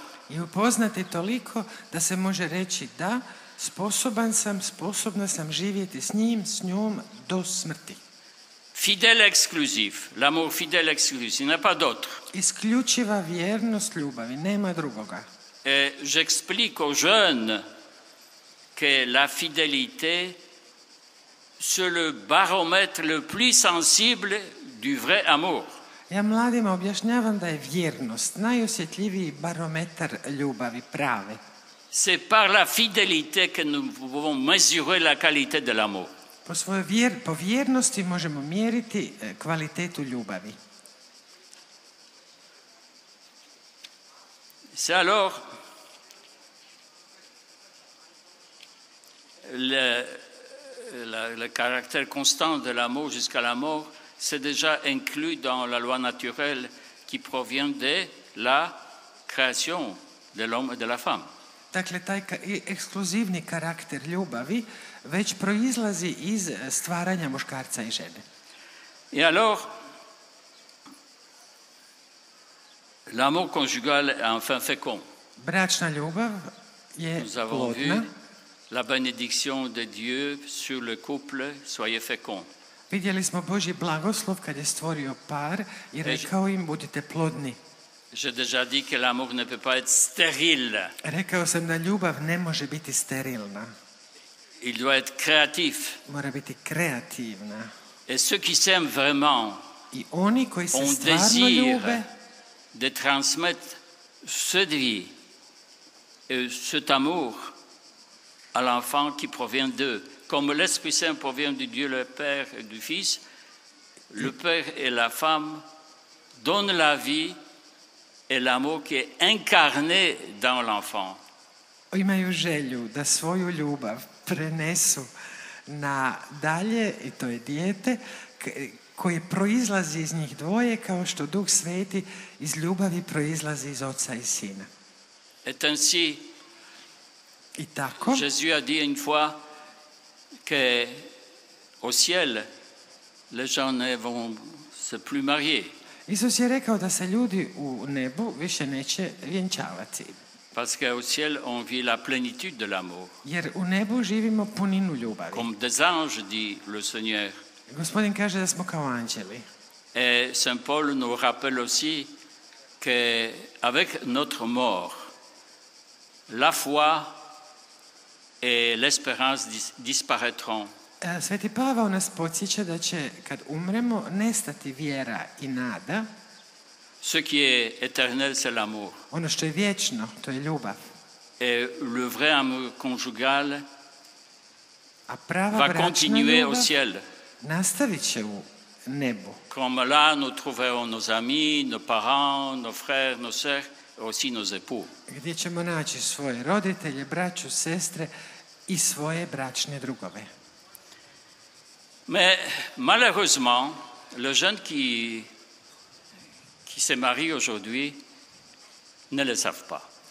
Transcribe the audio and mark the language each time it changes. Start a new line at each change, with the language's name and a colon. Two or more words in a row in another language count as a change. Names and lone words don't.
Croatian: I upoznati toliko da se može reći da, sposobna sam živjeti s njim, s njom do smrti.
French: Fidèle exclusif, l'amour fidèle exclusif, il n'y a pas d'autre.
Croatian: Isključiva vjernost ljubavi, nema drugoga.
French: Et j'explique aux jeunes que la fidélité, c'est le baromètre le plus sensible du vrai amour.
Croatian: Ja mladima objašnjavam da je vjernost najosjetljiviji barometar ljubavi prave.
French: C'est par la fidélité que nous pouvons mesurer la qualité de l'amour.
Croatian: Po vjernosti možemo mjeriti kvalitetu ljubavi.
French: C'est alors le caractère constant de l'amour jusqu'à la mort, c'est déjà inclus dans la loi naturelle qui provient de la création de l'homme et de la femme.
Croatian: Dakle, taj ekskluzivni karakter ljubavi već proizlazi iz stvaranja muškarca i žene.
French: Et alors, l'amour conjugal est enfin fécond.
Croatian: Bračna ljubav je
French: Nous avons vu
Croatian: plodna.
French: la bénédiction de Dieu sur le couple, soyez féconds.
Croatian: Vidjeli smo Božji blagoslov kad je stvorio par i rekao im budite plodni.
French: J'ai déjà dit que l'amour ne peut pas être stérile.
Croatian: Rekao sam da ljubav ne može biti sterilna.
French: Il doit être créatif.
Croatian: Mora biti kreativna.
French: Et ceux qui s'aiment vraiment
Croatian: I oni koji se
French: ont
Croatian: stvarno
French: désir
Croatian: ljube,
French: de transmettre cette vie et cet amour à l'enfant qui provient d'eux. Comme l'Esprit Saint provient de Dieu le Père et du Fils, le Père et la femme donnent la vie et l'amour qui est incarné dans l'enfant.
Croatian: imaju želju da svoju ljubav prenesu na dalje, i to je dijete, koje proizlazi iz njih dvoje, kao što Duh Sveti iz ljubavi proizlazi iz Oca i Sina.
French: Et ainsi,
Croatian: I tako,
French: Jésus a dit une fois qu'au ciel, les gens ne vont se plus marier.
Croatian: Isus je rekao da se ljudi u nebu više neće vjenčavati,
French: Parce qu'au ciel, on vit la plénitude de l'amour.
Croatian: jer u nebu živimo puninu ljubavi.
French: Comme des anges, dit le Seigneur.
Croatian: Gospodin kaže da smo kao anđeli.
French: Et Saint Paul nous rappelle aussi qu'avec notre mort, la foi et l'espérance disparaîtront.
Croatian: Sveti Pavao nas podsjeća da će, kad umremo, nestati vjera i nada.
French: Ce qui est éternel, c'est l'amour.
Croatian: Ono što je vječno, to je ljubav.
French: Et le vrai amour conjugal
Croatian: A prava
French: va
Croatian: bračna
French: continuer au
Croatian: ljubav
French: ciel.
Croatian: nastavit će u nebu.
French: Comme là, nous trouverons nos amis, nos parents, nos frères, nos sœurs, et aussi nos époux.
Croatian: Gdje ćemo naći svoje roditelje, braću, sestre i svoje bračne drugove.
French: Mais malheureusement, les jeunes qui se marient aujourd'hui ne le savent pas.